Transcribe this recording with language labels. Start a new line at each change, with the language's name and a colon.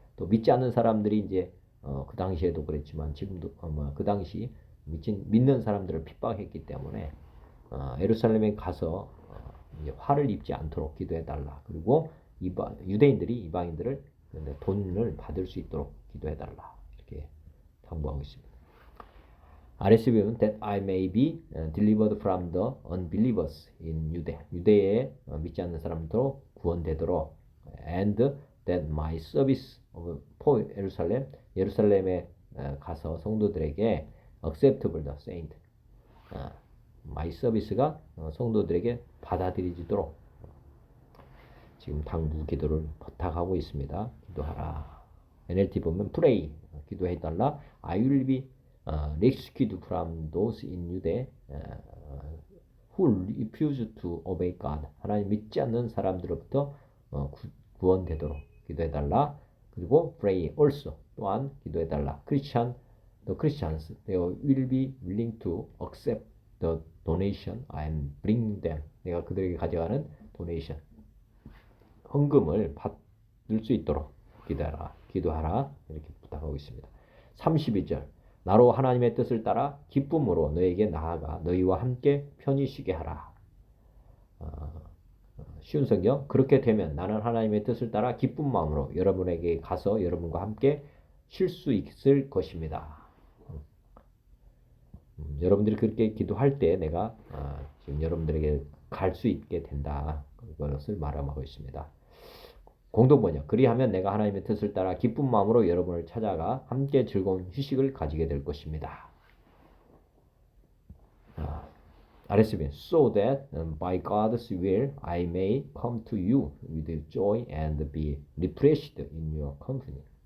Korean: 또 믿지 않는 사람들이 이제 그 당시에도 그랬지만 지금도 그 당시 믿는 사람들을 핍박했기 때문에 예루살렘에 가서 이제 화를 입지 않도록 기도해 달라. 그리고 유대인들이 이방인들을 돈을 받을 수 있도록 기도해 달라. 이렇게 당부하고 있습니다.
English: RSV는 that I may be delivered from the unbelievers in Jude.
Korean: 유대에 믿지 않는 사람도 구원되도록
English: and that my service for Jerusalem,
Korean: 예루살렘에 가서 성도들에게
English: acceptable the saint. my service
Korean: 가 성도들에게 받아들여지도록 지금 당부 기도를 부탁하고 있습니다. 기도하라. NLT 보면
English: pray,
Korean: 기도해달라.
English: I will be rescued from those in Jude who refuse to obey God.
Korean: 하나님 믿지 않는 사람들로부터 구원되도록 기도해달라. 그리고
English: pray also,
Korean: 또한 기도해달라.
English: the Christians, they will be willing to accept the donation and bring them.
Korean: 내가 그들에게 가져가는 donation, 헌금을 받을 수 있도록 기도하라. 이렇게 부탁하고 있습니다. 32절. 나로 하나님의 뜻을 따라 기쁨으로 너에게 나아가 너희와 함께 편히 쉬게 하라. 쉬운 성경. 그렇게 되면 나는 하나님의 뜻을 따라 기쁜 마음으로 여러분에게 가서 여러분과 함께 쉴 수 있을 것입니다. 여러분들이 그렇게 기도할 때 내가 지금 여러분들에게 갈 수 있게 된다. 그것을 말하고 있습니다. 공동번역. 그리하면 내가 하나님의 뜻을 따라 기쁜 마음으로 여러분을 찾아가 함께 즐거운 휴식을 가지게 될 것입니다. RSV.
English: So that by God's will I may come to you with joy and be refreshed in your company.